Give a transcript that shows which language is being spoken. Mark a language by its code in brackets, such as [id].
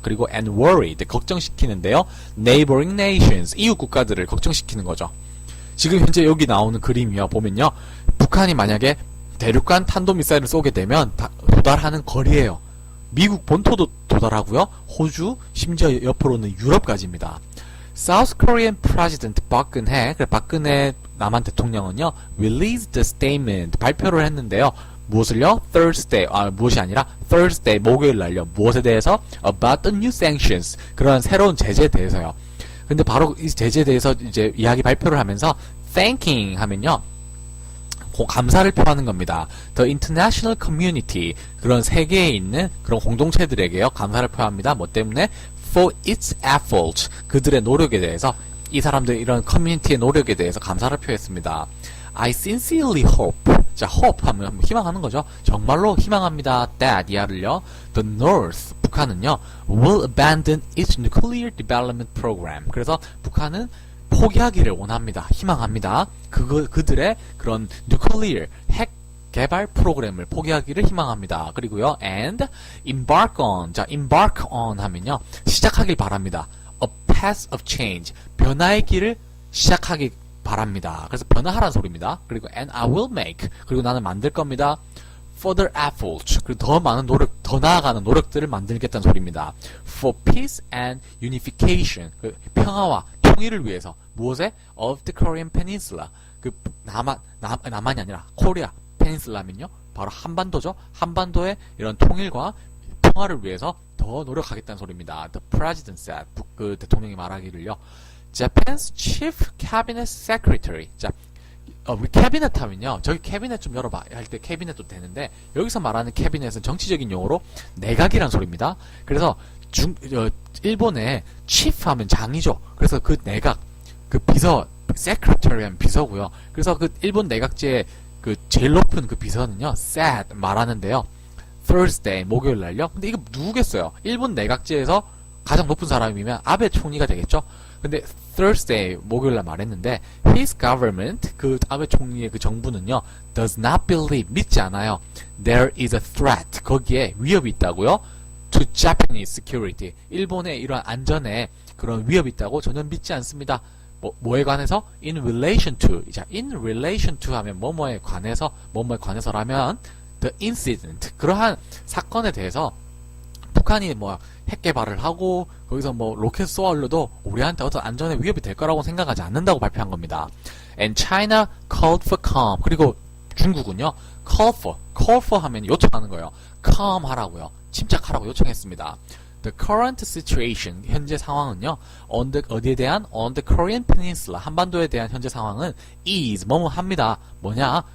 [ko] 그리고 [en] and worried, [ko] 걱정시키는데요, [en] neighboring nations, [ko] 이웃 국가들을 걱정시키는 거죠. 지금 현재 여기 나오는 그림이요, 보면요, 북한이 만약에 대륙간 탄도미사일을 쏘게 되면 도달하는 거리예요. 미국 본토도 도달하고요, 호주, 심지어 옆으로는 유럽까지입니다. [en] South Korean President [ko] 박근혜 남한 대통령은요, [en] released the statement, [ko] 발표를 했는데요. 무엇을요? 무엇이 아니라 Thursday, 목요일 날요. 무엇에 대해서? [en] About the new sanctions, [ko] 그런 새로운 제재에 대해서요. 근데 바로 이 제재에 대해서 이제 이야기 발표를 하면서 thanking 하면요, 감사를 표하는 겁니다. [en] The international community, [ko] 그런 세계에 있는 그런 공동체들에게요, 감사를 표합니다. 뭐 때문에? [en] For its efforts, [ko] 그들의 노력에 대해서 이 사람들 이런 커뮤니티의 노력에 대해서 감사를 표했습니다. [en] I sincerely hope. [ko] 자, hope 하면 희망하는 거죠. 정말로 희망합니다. that 이하를요. [en] The North [ko] 북한은요 [en] will abandon its nuclear development program. [ko] 그래서 북한은 포기하기를 원합니다. 희망합니다. 그들의 그런 nuclear 핵 개발 프로그램을 포기하기를 희망합니다. 그리고요, [en] and embark on. [ko] 자, embark on 하면요, 시작하길 바랍니다. [en] A path of change. [ko] 변화의 길을 시작하길 바랍니다. 그래서 변화하라는 소리입니다. 그리고 [en] and I will make. [ko] 그리고 나는 만들 겁니다. [en] further efforts. [ko] 그리고 더 많은 노력, 더 나아가는 노력들을 만들겠다는 소리입니다. [en] For peace and unification. [ko] 평화와 통일을 위해서. 무엇에? [en] Of the Korean Peninsula. [ko] 남한이 아니라 코리아 페닌슬라면요, 바로 한반도죠. 한반도의 이런 통일과 평화를 위해서 더 노력하겠다는 소리입니다. [en] The President said. [ko] 그 대통령이 말하기를요. [en] Japan's Chief Cabinet Secretary. [ko] 자, 우리 캐비넷 하면요, 저기 캐비넷 좀 열어봐 할 때 캐비넷도 되는데, 여기서 말하는 캐비넷은 정치적인 용어로 내각이란 소리입니다. 그래서 일본의 chief 하면 장이죠. 그래서 그 내각, 그 비서, secretary 하면 비서고요. 그래서 그 일본 내각제의 그 제일 높은 그 비서는요, said 말하는데요. Thursday 목요일 날요. 근데 이거 누구겠어요? 일본 내각제에서 가장 높은 사람이면 아베 총리가 되겠죠. 근데 Thursday 목요일 날 말했는데 [en] his government [ko] 그 아베 총리의 그 정부는요, [en] does not believe [ko] 믿지 않아요. [en] There is a threat [ko] 거기에 위협이 있다고요. [en] To Japanese security [ko] 일본의 이러한 안전에 그런 위협이 있다고 전혀 믿지 않습니다. 뭐에 관해서? [en] In relation to. [ko] 자, [en] in relation to [ko] 하면 뭐뭐에 관해서라면 [en] the incident. [ko] 그러한 사건에 대해서 북한이 뭐 핵 개발을 하고 거기서 뭐 로켓 쏘아 올려도 우리한테 어떤 안전에 위협이 될 거라고 생각하지 않는다고 발표한 겁니다. [en] And China called for calm. [ko] 그리고 중국은요, call for 하면 요청하는 거예요. calm 하라고요. 침착하라고 요청했습니다. [en] The current situation, [ko] 현재 상황은요, 어디에 대한? [en] On the Korean Peninsula, [ko] 한반도에 대한 현재 상황은 is, 뭐뭐 합니다. 뭐냐?